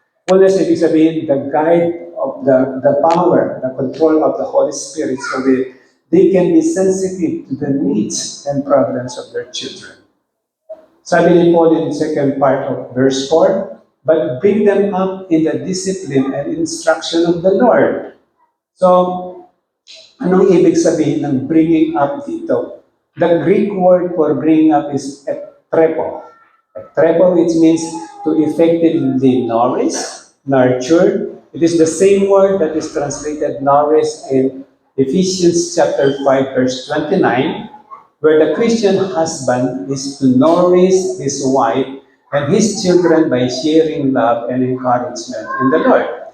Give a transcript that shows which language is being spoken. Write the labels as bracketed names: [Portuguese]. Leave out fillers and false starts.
[English] Fullness, [Filipino] ibig sabihin, [English] the guide of the power, the control of the Holy Spirit so they can be sensitive to the needs and problems of their children. [Filipino] Sabi ni [English] Paul in the second part of verse 4, but bring them up in the discipline and instruction of the Lord. [Filipino] So, anong ibig sabihin ng bringing up dito? [English] The Greek word for bringing up is ektrepo. Ektrepo, which means to effectively nourish, nurture. It is the same word that is translated nourish in Ephesians chapter 5 verse 29, where the Christian husband is to nourish his wife and his children by sharing love and encouragement in the Lord.